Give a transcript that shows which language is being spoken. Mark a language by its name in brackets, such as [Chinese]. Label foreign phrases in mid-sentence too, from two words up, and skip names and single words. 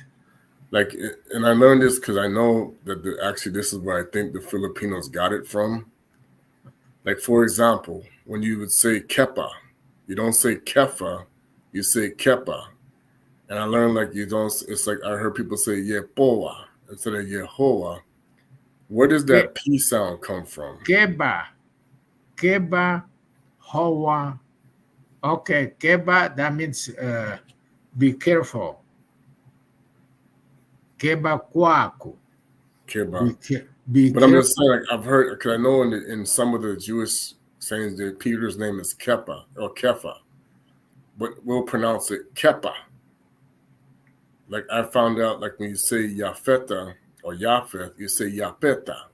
[English] Like, and I learned this because I know that actually this is where I think the Filipinos got it from. Like, for example, when you would say kepa, you don't say kefa, you say kepa. And I learned like you don't. It's like I heard people say yepoa instead of yehoa. Where does Ke, that P sound come from? keba. Keba. Hoa. Okay. Keba. That means be careful. Keba kwaku. Keba. Be But I'm just careful. saying, like, I've heard because I know in some of the Jewish sayings that Peter's name is Kepa or Kefa, but we'll pronounce it Kepa. Like I found out, like when you say Yafeta or Yafeth, you say Yapeta.